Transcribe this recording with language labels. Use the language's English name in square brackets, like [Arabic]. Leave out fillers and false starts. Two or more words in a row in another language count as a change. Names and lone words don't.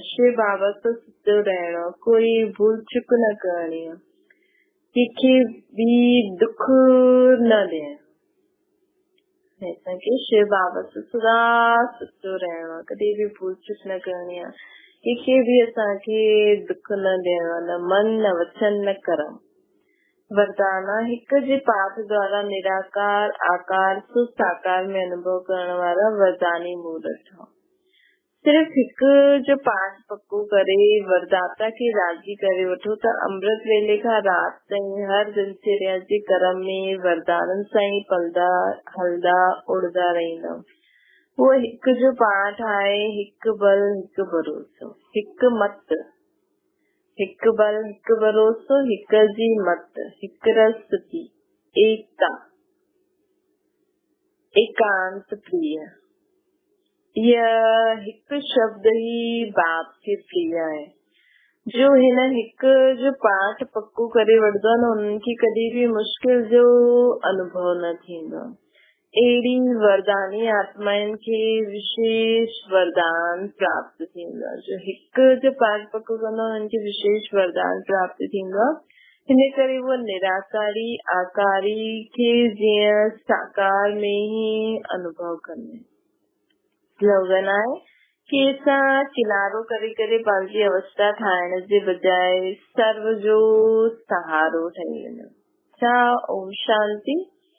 [Sindhi] शिव बाबा सां सिधो रहणो, कोई भूल चुक न करणी आहे, कंहिंखे बि दुख न ॾियणो। असांखे शिव बाबा सां सदा सुठो रहणो आहे, कॾहिं बि भूल चुक न करणी आहे, कंहिंखे बि असांखे दुख न ॾियणो आहे, न मन न वचन न कर्म। वरदान हिक जे पाठ द्वारा निराकार आकार सो साकार में अनुभव करण वारा वरदानी मूर्त। सिर्फ हिक जो पाठ पक्को करे वरदाता खे राज़ी करे वठो त अमृत वेले खां रात ताईं हर दिनचर्या जे कर्म में वरदाननि सां ई पलदा हलदा उड़दा रहंदा। वो हिक जो पाठ आहे हिक बल हिक भरोसो, हिक मत, हिक बल हिक भरोसो, हिक जी मत, हिक रस्ती, एकता, एकांत प्रिय। यह हिक शब्द ही बाप खे प्रिय आहे। जो हिन हिक जो पाठ पक्को करे वठंदो न उन्हनि खे कॾहिं बि मुश्किल जो अनुभव न थींदो। अहिड़ी वरदानी आत्माउनि खे विशेष वरदान प्राप्त थींदो। जो हिक जो पाठ पक्को कंदो उन्हनि खे विशेष वरदान प्राप्त थींदो। हिन करे वो निराकारी आकारी खे जीअं साकार में ही अनुभव कंदा। स्लोगन आहे कि असां किनारो करे करे पंहिंजी अवस्था ठाहिण जे बजाय सर्व जो सहारो ठही वञो। ओम शांति।